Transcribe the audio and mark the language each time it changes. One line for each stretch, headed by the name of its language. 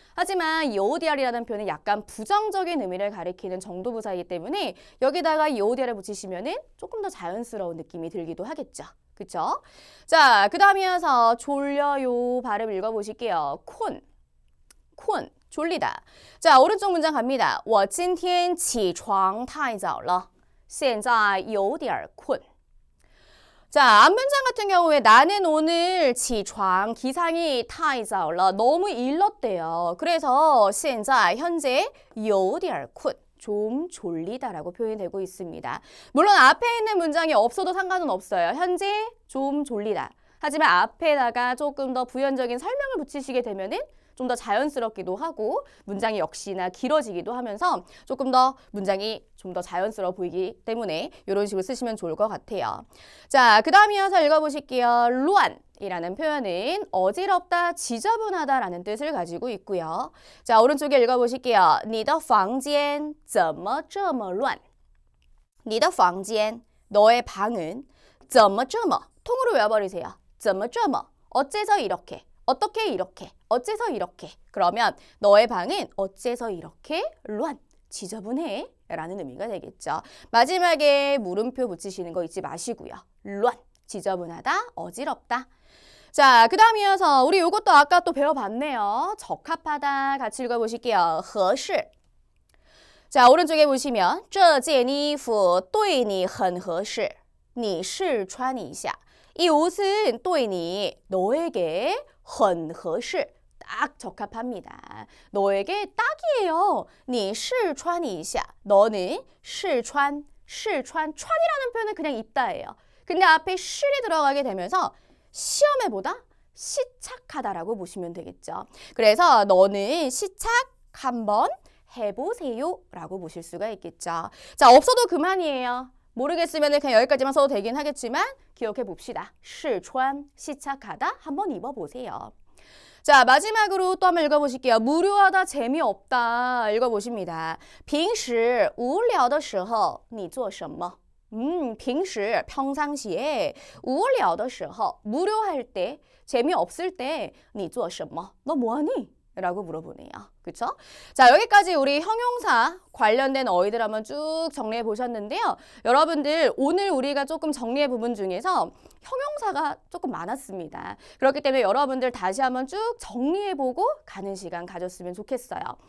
Korean: 하지만 요디알이라는 표현은 약간 부정적인 의미를 가리키는 정도부사이기 때문에 여기다가 요디알을 붙이시면은 조금 더 자연스러운 느낌이 들기도 하겠죠. 그쵸? 자, 그 다음 이어서 졸려요 발음 읽어보실게요. 콘. 콘, 졸리다. 자, 오른쪽 문장 갑니다.
Chinese: 我今天起床太早了现在有点困.
Korean: 자, 앞문장 같은 경우에 나는 오늘
Chinese: 起床
Korean: 기상이
Chinese: 太早了
Korean: 너무 일렀대요. 그래서
Chinese: 现在
Korean: 현재
Chinese: 有点困.
Korean: 좀 졸리다라고 표현이 되고 있습니다. 물론 앞에 있는 문장이 없어도 상관은 없어요. 현재 좀 졸리다. 하지만 앞에다가 조금 더 부연적인 설명을 붙이시게 되면은 좀 더 자연스럽기도 하고 문장이 역시나 길어지기도 하면서 조금 더 문장이 좀 더 자연스러워 보이기 때문에 이런 식으로 쓰시면 좋을 것 같아요. 자, 그 다음 이어서 읽어보실게요. 루안이라는 표현은 어지럽다, 지저분하다라는 뜻을 가지고 있고요. 자, 오른쪽에 읽어보실게요.
Chinese: 你的房间怎么这么乱? 你的房间,
Korean: 너의 방은
Chinese: 怎么这么,
Korean: 통으로 외워버리세요.
Chinese: 怎么这么,
Korean: 어째서 이렇게. 어떻게 이렇게, 어째서 이렇게. 그러면 너의 방은 어째서 이렇게
Chinese: 乱,
Korean: 지저분해 라는 의미가 되겠죠. 마지막에 물음표 붙이시는 거 잊지 마시고요.
Chinese: 乱,
Korean: 지저분하다, 어지럽다. 자, 그 다음 이어서 우리 이것도 아까 또 배워봤네요. 적합하다 같이 읽어보실게요.
Chinese: 合适.
Korean: 자, 오른쪽에 보시면
Chinese: 这件衣服对你很合适你试穿一下.
Korean: 이 옷은
Chinese: 对你,
Korean: 너에게
Chinese: 很合适,
Korean: 딱 적합합니다. 너에게 딱이에요.
Chinese: 你试穿一下.
Korean: 너는
Chinese: 试穿, 试穿,穿
Korean: 이라는 표현은 그냥 입다예요. 근데 앞에 실이 들어가게 되면서 시험해보다 시착하다라고 보시면 되겠죠. 그래서 너는 시착 한번 해보세요 라고 보실 수가 있겠죠. 자, 없어도 그만이에요. 모르겠으면 그냥 여기까지만 써도 되긴 하겠지만 기억해 봅시다.
Chinese: 试穿,
Korean: 시착하다, 한번 입어보세요. 자, 마지막으로 또 한번 읽어보실게요. 무료하다, 재미없다 읽어보십니다.
Chinese: 平时无聊的时候你做什么? 平时,
Korean: 평상시에
Chinese: 无聊的时候,
Korean: 무료할 때, 재미없을 때
Chinese: 你做什么?
Korean: 너 뭐하니? 라고 물어보네요. 그쵸? 자, 여기까지 우리 형용사 관련된 어휘들 한번 쭉 정리해 보셨는데요. 여러분들 오늘 우리가 조금 정리해 부분 중에서 형용사가 조금 많았습니다. 그렇기 때문에 여러분들 다시 한번 쭉 정리해 보고 가는 시간 가졌으면 좋겠어요.